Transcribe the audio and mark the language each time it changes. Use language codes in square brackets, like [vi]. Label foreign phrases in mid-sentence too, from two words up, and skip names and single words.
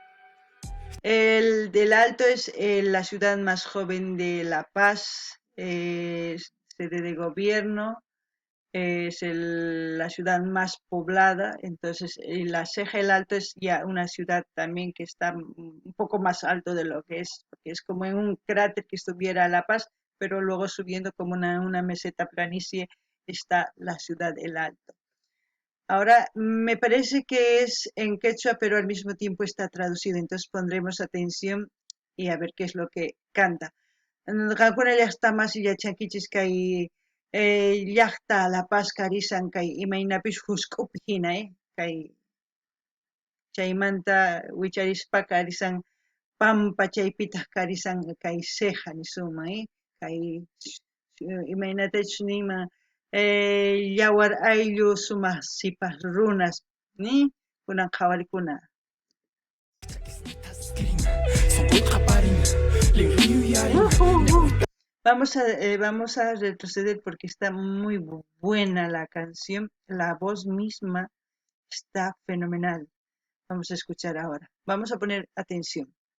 [es] El del Alto es la ciudad más joven de La Paz, sede de gobierno, es la ciudad más poblada, entonces la Ceja del Alto es ya una ciudad también que está un poco más alto de lo que es, porque es como en un cráter que estuviera La Paz, pero luego subiendo como una meseta planicie está la ciudad del Alto. Ahora, me parece que es en quechua, pero al mismo tiempo está traducido, entonces pondremos atención y a ver qué es lo que canta. [qu] Qankunalla llaqtamas yachankichis kay llaqta La Paz karisan kay imaynapish husk'upi hina kay chaymanta wicharispa karisan pampa chaypitaq karisan kay Ceja nisunman kay imaynatachus nima yawar ayllu sumaq sipas runas kunan qhawarikuna. [es] Vamos a retroceder porque está muy buena la canción, la voz misma está fenomenal. Vamos a escuchar ahora. Vamos a poner atención.